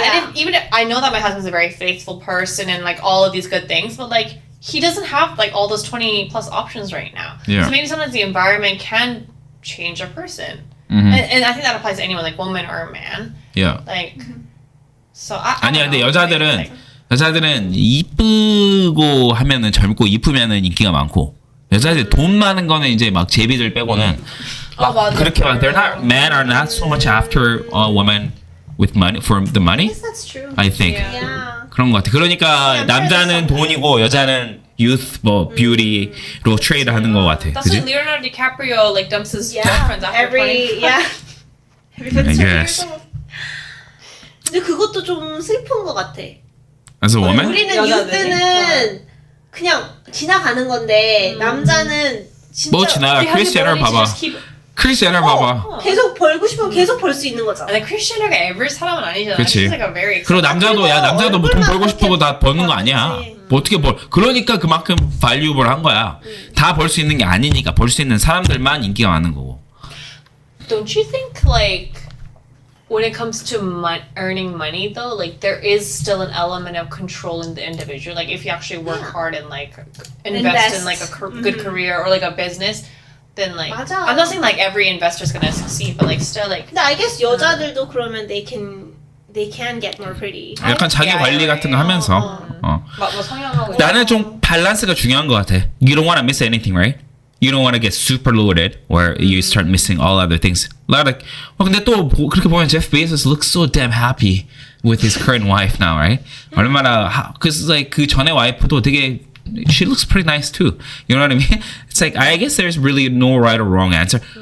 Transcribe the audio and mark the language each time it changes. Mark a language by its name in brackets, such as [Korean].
[English] Yeah. and even if I know that my husband's a very faithful person and like all of these good things, but like he doesn't have like all those 20 plus options right now. Yeah. So maybe sometimes the environment can change a person. Mhm. And I think that applies to anyone, like woman or man. Yeah. Like, so I [Korean] 아니야, 근데 [English] know. [Korean] 여자들은 이쁘고 하면은 젊고 이쁘면은 인기가 많고 여자들 돈 많은 거는 이제 막 제비들 빼고는 막 맞아. 그렇게 막 [English] they're not men are not so much after a woman with money for the I money. guess that's true. I think Yeah. Yeah. [Korean] 그런 것 같아. 그러니까 남자는 돈이고 여자는 youth 뭐 beauty로 트레이드 하는 것 같아. [English] That's [Korean] 그지? [English] why Leonardo DiCaprio like dumps his Yeah. girlfriends after 20. Yeah. I guess. [Korean] 근데 그것도 좀 슬픈 것 같아. [English] As a woman? [Korean] 우리는 여자들이? 유스는 그냥 지나가는 건데 남자는 진짜 뭐 지나가? [English] They have the [Korean] 크리스 제너 [English] ability to [Korean] 봐봐. [English] just keep- [Korean] 크리스 제너 봐봐. 계속 벌고 싶으면 계속 벌 수 있는 거잖아. And Kris Jenner가 average 사람은 아니잖아. 그치. [English] She's like a very [Korean] 그리고 남자도 야 남자도 뭐 돈 벌고 싶고 다 버는 거 아니야. 그치. 뭐 어떻게 벌? 그러니까 그만큼 valuable 한 거야. 다 벌 수 있는 게 아니니까 벌 수 있는 사람들만 인기가 많은 거고. [English] Don't you think like when it comes to earning money though, like there is still an element of control in the individual. Like if you actually work Yeah. hard and like invest in Invest. like a good career or like a business, then like [Korean] 맞아. [English] I'm not saying like every investor is gonna succeed, but like still like 근데 I guess [Korean] 여자들도 그러면 [English] they can get more pretty. [Korean] 약간 자기 관리 같은 거 하면서. 어. 뭐 성향하고 나는 좀 밸런스가 중요한 것 같아. [English] You don't want to miss anything, right? You don't want to get super loaded where you start missing all other things. Like, [Korean] 근데 또 그렇게 보면 [English] Jeff Bezos looks so damn happy with his current wife now, right? [Korean] 얼마나 [English] cause like [Korean] 그 전에 와이프도 되게 [English] she looks pretty nice too. You know what I mean? It's like I guess there's really no right or wrong answer.